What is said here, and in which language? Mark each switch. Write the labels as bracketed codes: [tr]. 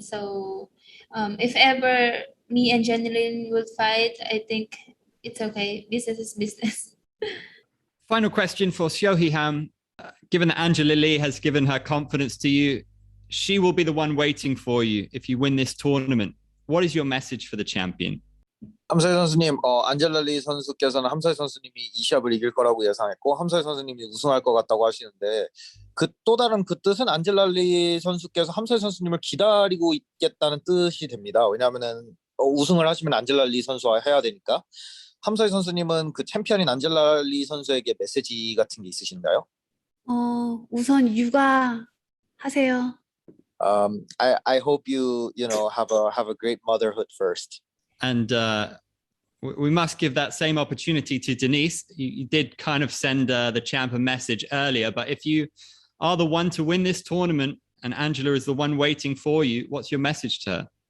[en] So if ever me and Jenelyn would fight, I think it's okay. Business is business. Final question for Seo Hee Ham. Given that Angela Lee has given her confidence to you, she will be the one waiting for you if you win this tournament. What is your message for the champion? [ko] 함사위 선수님, 안젤라 리 선수께서는 함사위 선수님이 이 시합을 이길 거라고 예상했고 함사위 선수님이 우승할 것 같다고 하시는데 또 다른 그 뜻은 안젤라 리 선수께서 함사위 선수님을 기다리고 있겠다는 뜻이 됩니다. 왜냐하면은 우승을 하시면 안젤라 리 선수와 해야 되니까. 함사위 선수님은 그 챔피언인 안젤라 리 선수에게 메시지 같은 게 있으신가요? 우선 육아하세요. [en] I hope you have a great motherhood first. And we must give that same opportunity to Denise. You did kind of send the champ a message earlier, but if you are the one to win this tournament and Angela is the one waiting for you, what's your message to her?